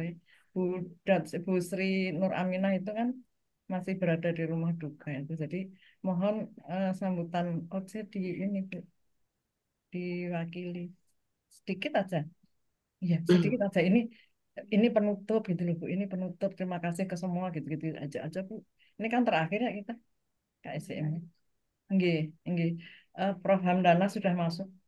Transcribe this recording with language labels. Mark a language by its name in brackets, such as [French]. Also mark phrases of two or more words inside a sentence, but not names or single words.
[Indonesian] Bu Bu Sri Nur Aminah itu kan masih berada di rumah duka itu. Jadi mohon sambutan OC di ini Bu, diwakili sedikit aja. Iya, sedikit aja. Ini penutup gitu loh Bu. Ini penutup. Terima kasih ke semua gitu-gitu aja Bu. Ini kan terakhir ya kita KSCM. [Javanese] Nggih, nggih. [Indonesian] Prof Hamdana sudah masuk.